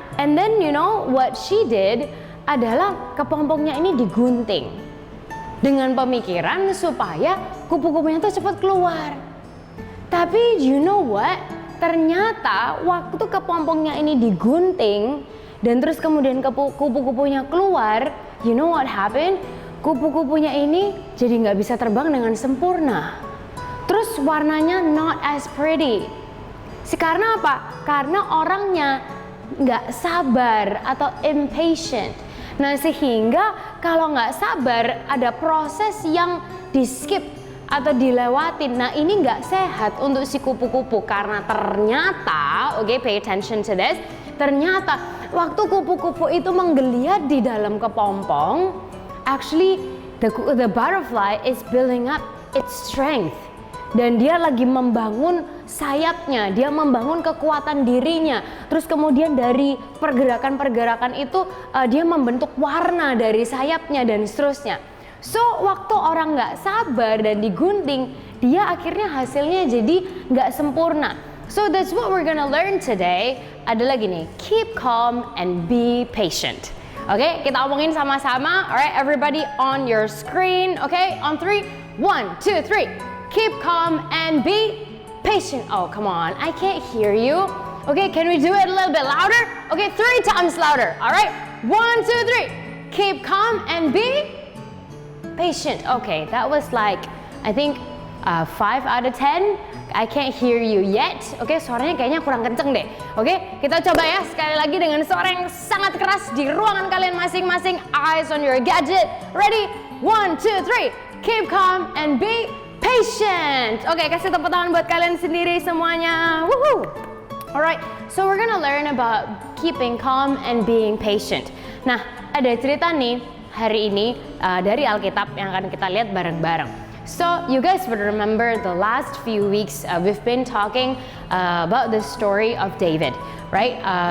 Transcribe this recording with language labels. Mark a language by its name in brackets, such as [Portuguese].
[English] And then you know what she did [Indonesian] adalah kepompongnya ini digunting dengan pemikiran supaya kupu-kupunya tuh cepat keluar. Tapi [English] you know what? [Indonesian] Ternyata waktu kepompongnya ini digunting dan terus kemudian kupu-kupunya keluar, [English] you know what happened? [Indonesian] Kupu-kupunya ini jadi nggak bisa terbang dengan sempurna. Terus warnanya [English] not as pretty. [Indonesian] Karena apa? Karena orangnya nggak sabar atau impatient. Nah, sehingga kalau nggak sabar ada proses yang di skip atau dilewatin. Nah ini nggak sehat untuk si kupu-kupu karena ternyata, oke, [English] pay attention to this, [Indonesian] ternyata waktu kupu-kupu itu menggeliat di dalam kepompong, [English] actually the butterfly is building up its strength. [Indonesian] Dan dia lagi membangun sayapnya, dia membangun kekuatan dirinya. Terus kemudian dari pergerakan-pergerakan itu dia membentuk warna dari sayapnya dan seterusnya. So waktu orang nggak sabar dan digunting, dia akhirnya hasilnya jadi nggak sempurna. [English] So that's what we're gonna learn today. [Indonesian] Ada lagi nih, [English] keep calm and be patient. [Indonesian] Oke, kita omongin sama-sama. [English] Alright, everybody on your screen. Okay, on 3, 1, 2, 3. Keep calm and be patient. Oh, come on, I can't hear you. Okay, can we do it a little bit louder? Okay, 3 times louder. All right, 1, 2, 3. Keep calm and be patient. Okay, that was like, I think 5 out of 10. I can't hear you yet. [Indonesian] Oke, suaranya kayaknya kurang kenceng deh. Oke, kita coba ya sekali lagi dengan suara yang sangat keras di ruangan kalian masing-masing. [English] Eyes on your gadget. Ready? 1, 2, 3. Keep calm and be patient. [Indonesian] Oke, kasih tepuk tangan buat kalian sendiri semuanya. Woohoo! [English] Alright, so we're gonna learn about keeping calm and being patient. [Indonesian] Nah, ada cerita nih hari ini dari Alkitab yang akan kita lihat bareng-bareng. [English] So, you guys would remember the last few weeks we've been talking about the story of David, right?